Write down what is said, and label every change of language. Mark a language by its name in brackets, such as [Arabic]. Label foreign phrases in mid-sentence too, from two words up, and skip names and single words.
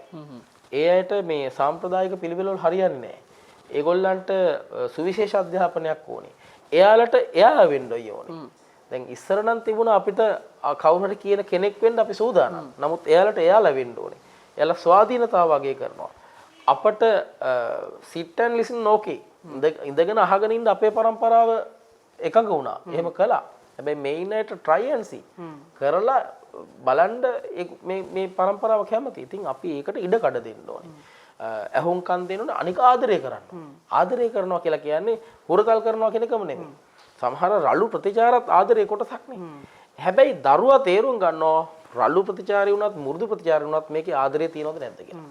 [Sinhala] ඒ අයට මේ සාම්ප්‍රදායික පිළිවෙල වල හරියන්නේ නැහැ. ඒගොල්ලන්ට සුවිශේෂ අධ්‍යාපනයක් ඕනේ. එයාලට එයා වෙන්න ඕනේ. දැන් ඉස්සර නම් තිබුණා අපිට කවුරු හරි කියන කෙනෙක් වෙන්න අපි සූදානම්. නමුත් එයාලට එයාලා වෙන්න ඕනේ. එයාලා ස්වාධීනතාව වගේ කරනවා. අපට [English] sit and listen okay. [Sinhala] ඉඳගෙන අහගෙන ඉන්න අපේ પરම්පරාව එකඟ වුණා. එහෙම කළා. හැබැයි මේ ඉන්නට [English] try and see [Sinhala] කරලා බලන්න මේ પરම්පරාව කැමති. ඉතින් අපි ඒකට ඉඩ කඩ දෙන්න ඕනේ. ඇහුම්කන් දෙන්න ඕනේ. අනික ආදරය කරන්න. ආදරය කරනවා කියලා කියන්නේ හුරතල් කරනවා කියන එකම නෙමෙයි. සමහර රළු ප්‍රතිචාරත් ආදරේ කොටසක් නේ. හැබැයි දරුවා තේරුම් ගන්නවා රළු ප්‍රතිචාරය වුණත් මුරුදු ප්‍රතිචාරය වුණත් මේකේ ආදරේ තියෙනවද නැද්ද කියලා.